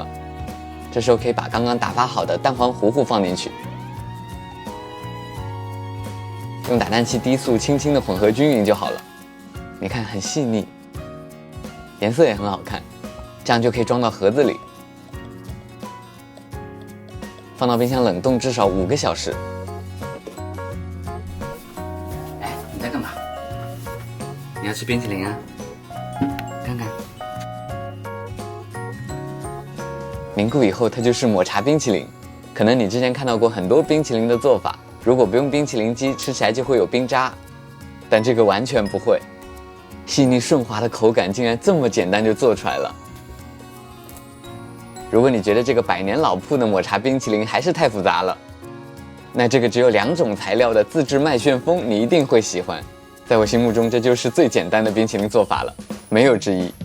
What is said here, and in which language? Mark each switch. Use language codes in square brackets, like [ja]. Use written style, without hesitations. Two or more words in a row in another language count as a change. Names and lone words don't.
[zh] 這時候可以把剛剛打發好的蛋黃糊糊放進去，用打蛋器低速輕輕的混合均勻就好了。你看很細膩，顏色也很好看，這樣就可以裝到盒子裡，放到冰箱冷凍至少5個小時。哎，你在幹嘛？你要吃冰淇淋啊？看看，凝固以後它就是抹茶冰淇淋。可能你之前看到過很多冰淇淋的做法，如果不用冰淇淋機，吃起來就会有冰渣，但這個完全不會，細膩順滑的口感竟然這麼簡單就做出來了。如果你覺得這個100年老鋪的抹茶冰淇淋還是太複雜了，那這個只有2種材料的自制麥旋風你一定會喜歡。在我心目中，這就是最簡單的冰淇淋做法了，沒有之一。